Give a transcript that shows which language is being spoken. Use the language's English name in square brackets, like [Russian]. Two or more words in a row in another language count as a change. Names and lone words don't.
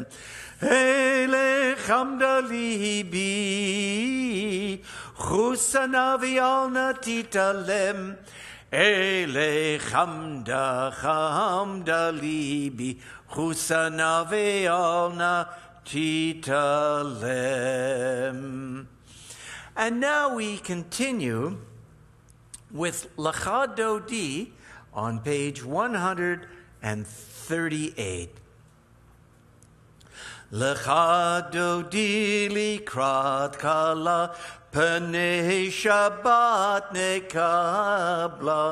[Hebrew] אלה חמדה לבי. חוסה נא ואל נא תתעלם. אלה חמדה לבי. חוסה נא ואל נא תתעלם. [English] And now we continue with Lecha Dodi on page 138. [Hebrew] לכה דודי לקראת כלה, פני שבת נקבלה.